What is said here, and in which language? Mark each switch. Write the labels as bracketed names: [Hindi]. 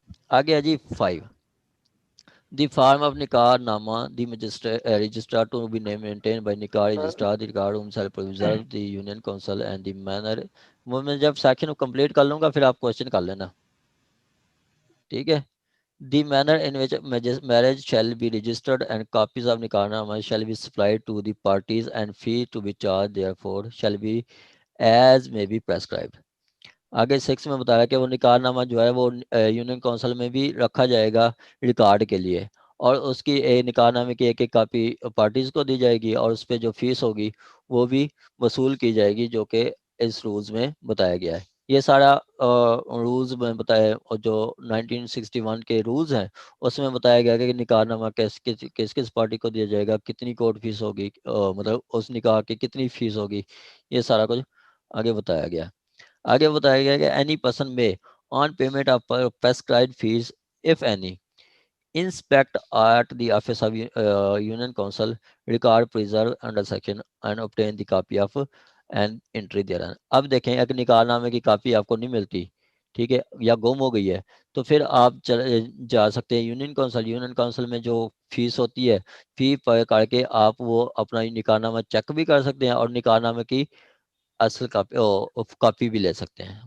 [Hindi] आगे है जी 5, [English] the form of nikah nama the registrar to be maintained by nikah registrar the regard whom shall preserve the union council and the manner। [Hindi] वो मैं जब section complete कर लूंगा फिर आप क्वेश्चन कर लेना, ठीक है। [English] the manner in which marriage shall be registered and copies of nikah shall be supplied to the parties and fee to be charged therefore shall be as may be prescribed. [Hindi] आगे 6 में बताया कि वो निकाहनामा जो है वो यूनियन काउंसिल में भी रखा जाएगा रिकॉर्ड के लिए, और उसकी निकाहनामे की एक कापी पार्टीज को दी जाएगी, और उस पर जो फीस होगी वो भी वसूल की जाएगी, जो कि इस रूल्स में बताया गया है। ये सारा रूल्स में बताया, और जो 1961 के रूल्स हैं उसमें बताया गया कि निकाहनामा किस किस पार्टी को दिया जाएगा, कितनी कोर्ट फीस होगी, मतलब उस निकाह की कितनी फीस होगी, ये सारा कुछ आगे बताया गया। आगे बताया गया कि [English] Any person may on payment of prescribed fees if any inspect at the office of union council record preserve under section and obtain the copy of an entry thereon। [Hindi] अब देखें अगर निकाहनामे की कापी आपको नहीं मिलती, ठीक है, या गुम हो गई है, तो फिर आप जा सकते हैं यूनियन काउंसिल। यूनियन काउंसिल में जो फीस होती है, फी पर करके आप वो अपना निकाहनामा चेक भी कर सकते हैं, और निकाहनामे की असल कॉपी भी ले सकते हैं।